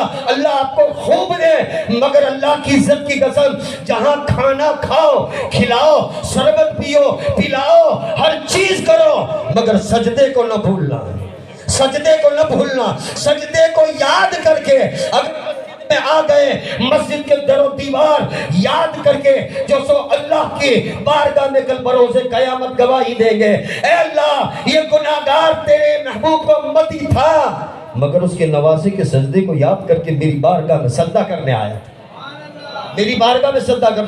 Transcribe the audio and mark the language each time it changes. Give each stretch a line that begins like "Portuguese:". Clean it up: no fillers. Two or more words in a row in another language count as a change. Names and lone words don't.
Urdu: اللہ آپ کو خوب دے مگر اللہ کی عزت کی قسم جہاں کھانا کھاؤ کھلاؤ شربت پیو پلاؤ ہر چیز کرو مگر سجدے کو نہ بھولنا. سجدے کو نہ بھولنا. سجدے کو یاد کر کے اگر میں آ گئے مسجد کے در و دیوار یاد کر کے جو سو اللہ کی بارگاہ میں کل بروز قیامت گواہی دیں گے اے اللہ یہ گناہگار تیرے محبوب کو امتی تھا مگر اس کے نوازے کے سجدے کو یاد کر کے میری بارگاہ میں سجدہ کرنے آیا. میری بارگاہ میں سجدہ کرنے.